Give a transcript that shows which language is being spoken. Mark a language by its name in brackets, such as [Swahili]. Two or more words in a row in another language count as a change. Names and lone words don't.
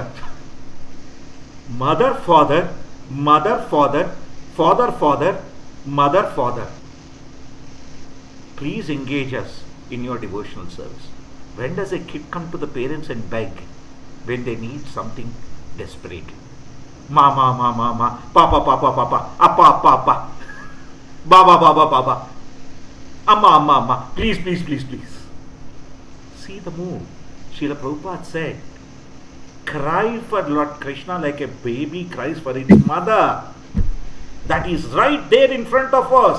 [English] Mother, Father, Mother, Father, Father, Father, Mother, Father. Please engage us in your devotional service. When does a kid come to the parents and beg? When they need something desperately. Mama, mama, mama, papa, papa, papa, appa, papa, baba, baba, baba, amma, amma, amma, please, please, please, please. See the mood. Srila Prabhupada said, cry for Lord Krishna like a baby cries for its mother. That is right there in front of us.